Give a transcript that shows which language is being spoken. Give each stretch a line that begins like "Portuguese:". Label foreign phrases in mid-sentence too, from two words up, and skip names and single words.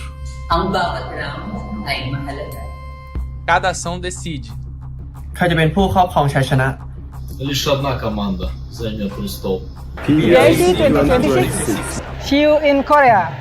Filipino: Ang bawat round ay mahalaga.
Portuguese: Cada ação decide.
Thai: ใครจะเป็นผู้ครอบครองชัยชนะ
Russian: Лишь одна команда займет престол.
English: PBIC 2026. See you in Korea.